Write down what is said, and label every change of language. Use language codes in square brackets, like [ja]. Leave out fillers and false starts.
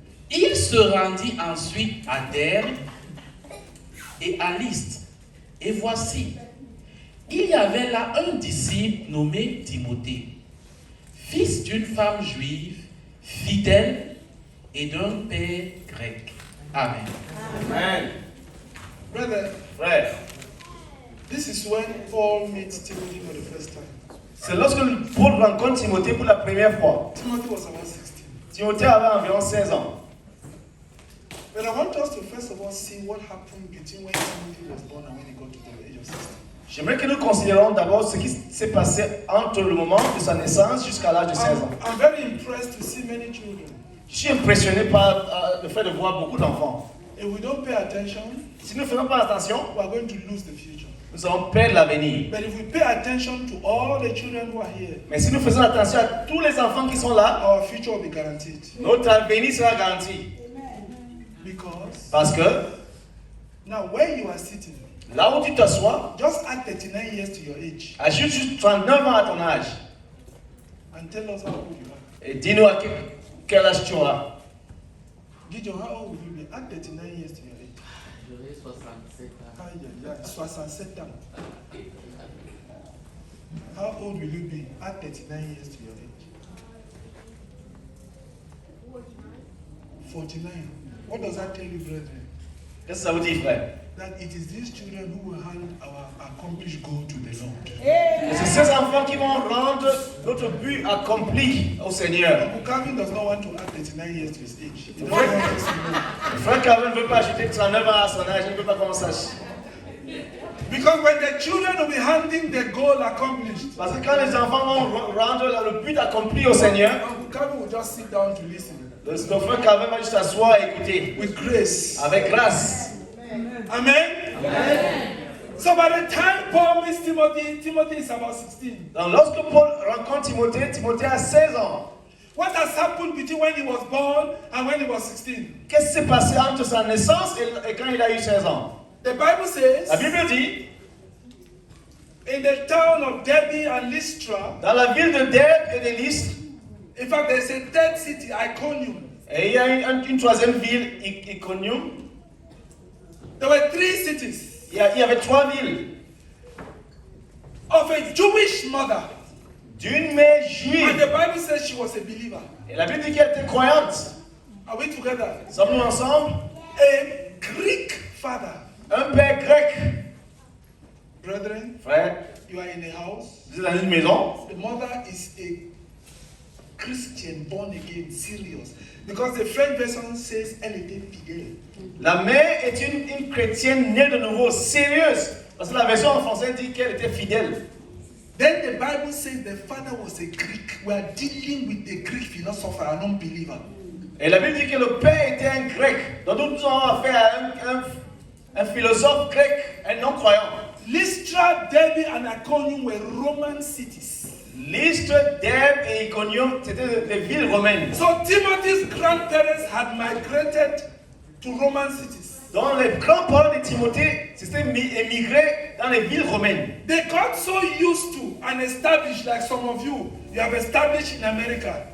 [fr] Il se rendit ensuite à Derbe et à Lystre. Et voici, il y avait là un disciple nommé Timothée, fils d'une femme juive, fidèle et d'un père grec. Amen. Amen. [en] Brother, [fr] Frère, [en] this is when Paul meets Timothy for the first time. [fr] c'est lorsque Paul rencontre Timothée pour la première fois. [en] Timothy was about 16. [fr] Timothée avait environ 16 ans. [en] But I want us to first of all see what happened between when Timothy was born and when he got to the age of 16. [fr] J'aimerais que nous considérions d'abord ce qui s'est passé entre le moment de sa naissance jusqu'à l'âge de 16 ans. [en] I'm very impressed to see many children. [fr] Je suis impressionné par le fait de voir beaucoup d'enfants. [en] If we don't pay attention, [fr] Si nous ne faisons pas attention, [en] we are going to lose the future. [fr] nous allons perdre l'avenir. [en] But if we pay attention to all the children who are here, [fr] Mais si nous faisons attention à tous les enfants qui sont là, [en] our future will be guaranteed. [fr] notre avenir sera garanti. [en] Because [fr] Parce que [en] now where you are sitting, [fr] là où tu t'assois, [en] just add 39 years to your age [fr] ajoute juste 39 ans à ton âge. [en] and tell us how old you are. [fr] Et dis-nous à quel âge tu auras. [en] Gideon, how old will you be? Add 39 years to your age. [fr] J'aurai 67 ans. Aïe, aïe, aïe, 67 ans. [en] How old will you be? Add 39 years to your age. 49. What does that tell you, brethren? [fr] Qu'est-ce que ça vous dit, frère? [en] That it is these children who will hand our accomplished goal to the Lord. [fr] Et c'est ces enfants qui vont rendre notre but accompli au Seigneur. [en] Uncle Calvin does not want to add 39 years to his age. He doesn't want us to know. [fr] Le frère Calvin ne veut pas ajouter 39 ans à son âge, il ne veut pas qu'on sache. [en] Because when the children will be handing the goal accomplished, [fr] Parce que quand les enfants vont rendre le but accompli au Seigneur, [en] Uncle Calvin will just sit down to listen. [fr] le frère Calvin va juste s'asseoir et écouter. [en] With grace. [fr] Avec grâce. Amen? [en] So by the time Paul meets Timothy, Timothy is about 16. [fr] Donc lorsque Paul rencontre Timothée, Timothée a 16 ans. [en] What has happened between when he was born and when he was 16? [fr] Qu'est-ce qui s'est passé entre sa naissance et quand il a eu 16 ans? [en] The Bible says, [fr] La Bible dit, [en] in the town of Derbe and Lystra, [fr] dans la ville de Derbe et de Lystre, [en] in fact, there's a third city, Iconium. [fr] et il y a une troisième ville, Iconium. [en] There were 3 cities [fr] Il y avait 3 villes [en] of a Jewish mother. [fr] d'une mère [en] And [fr] juive. [en] the Bible says she was a believer. [fr] Et la Bible dit qu'elle était croyante. [en] Are we together? [fr] Sommes-nous ensemble? [en] A Greek father. [fr] Un père grec. [en] Brethren, [fr] Frère, [en] you are in a house. [fr] vous êtes dans une maison. [en] The mother is a Christian, born again, serious. Because the French version says [fr] elle était fidèle. La mère est une chrétienne née de nouveau, sérieuse. Parce que la version en français dit qu'elle était fidèle. [en] Then the Bible says the father was a Greek. We are dealing with a Greek philosopher, a non-believer. [fr] Et la Bible dit que le père était un grec. Donc nous avons affaire à un philosophe grec, un non-croyant. [en] Lystra, Derbe, and Iconium were Roman cities. [fr] Lystre, Derbe et Iconium, c'était des villes romaines. [en] So Timothy's grandparents had migrated to Roman cities. [fr] Donc les grands-parents de Timothée s'étaient émigrés dans les villes romaines. [en] They got so used to and established, like some of you have established in America.